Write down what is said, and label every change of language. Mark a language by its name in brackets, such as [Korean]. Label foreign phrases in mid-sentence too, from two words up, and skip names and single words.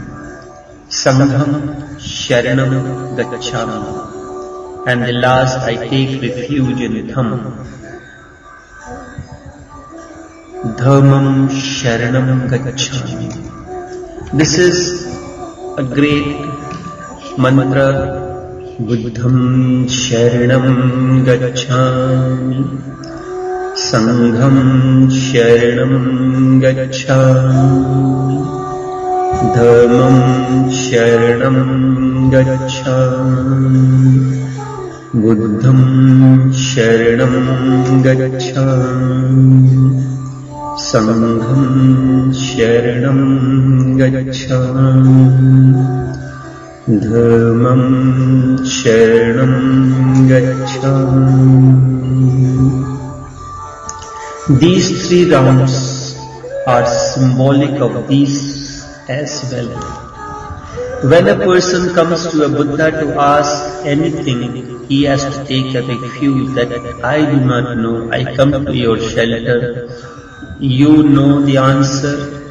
[Pali] Sangham Sharanam Gacchami. [English] And the last, I take refuge in Dhammam. [Pali] Dhammam Sharanam Gacchami. [English] This is a great mantra. [Pali] Buddham Sharanam Gacchami. Sangham Sharanam Gacchami. Dhammam Sharanam Gacchami. Buddham Sharanam Gacchami. Sangham Sharanam Gacchami. Dhammam Sharanam Gacchami. [English] These three rounds are symbolic of these as well. When a person comes to a Buddha to ask anything, he has to take a refuge that I do not know. I come to your shelter. You know the answer.